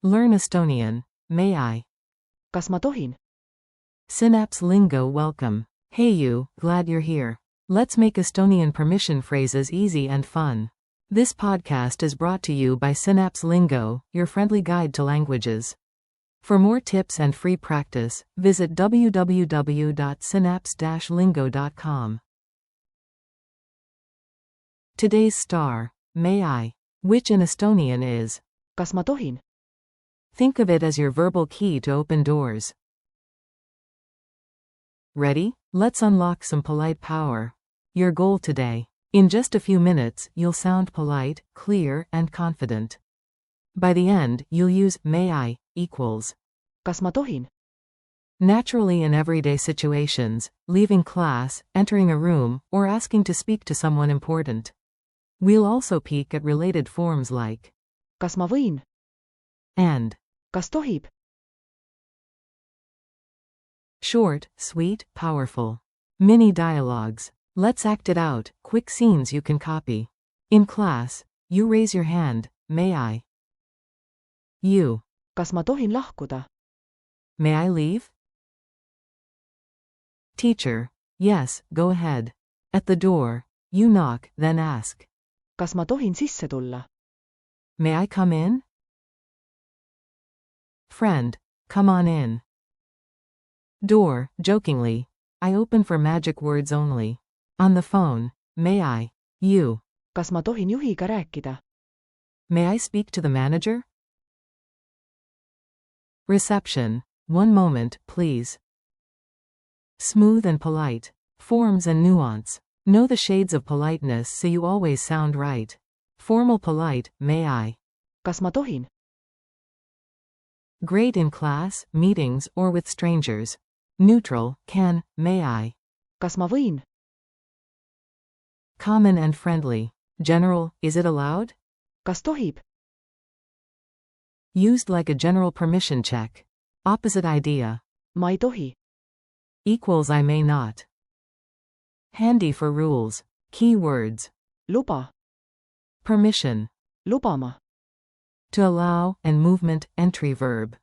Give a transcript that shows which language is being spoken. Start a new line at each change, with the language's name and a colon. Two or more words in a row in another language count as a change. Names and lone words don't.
English: Learn Estonian. May I?
Estonian: Kas ma tohin?
English: Synapse Lingo welcome. Hey you, glad you're here. Let's make Estonian permission phrases easy and fun. This podcast is brought to you by Synapse Lingo, your friendly guide to languages. For more tips and free practice, visit www.synapse-lingo.com. Today's star, may I, which in Estonian is,
Estonian: Kas ma tohin?
English: think of it as your verbal key to open doors. Ready? Let's unlock some polite power. Your goal today. In just a few minutes, you'll sound polite, clear, and confident. By the end, you'll use may I equals.
Estonian: Kas ma tohin?
English: Naturally in everyday situations, leaving class, entering a room, or asking to speak to someone important. We'll also peek at related forms like
Estonian: Kas ma võin?
English: and.
Estonian: Kas tohib?
English: Short, sweet, powerful. Mini dialogues. Let's act it out, quick scenes you can copy. In class, you raise your hand, may I? You.
Estonian: Kas ma tohin lahkuda?
English: May I leave? Teacher. Yes, go ahead. At the door, you knock, then ask.
Estonian: Kas ma tohin sisse tulla?
English: May I come in? Friend. Come on in. Door, jokingly. I open for magic words only. On the phone, may I? You.
Estonian: Kas ma tohin juhiga rääkida?
English: May I speak to the manager? Reception. One moment, please. Smooth and polite. Forms and nuance. Know the shades of politeness so you always sound right. Formal polite, may I?
Estonian: Kas ma tohin?
English: Great in class, meetings, or with strangers. Neutral, can, may I?
Estonian: Kas ma võin?
English: Common and friendly. General, is it allowed?
Estonian: Kas tohib?
English: Used like a general permission check. Opposite idea.
Estonian: Ma ei tohi.
English: Equals I may not. Handy for rules. Key words.
Estonian: Luba.
English: Permission.
Estonian: Lubama.
English: To allow, and movement, entry verb.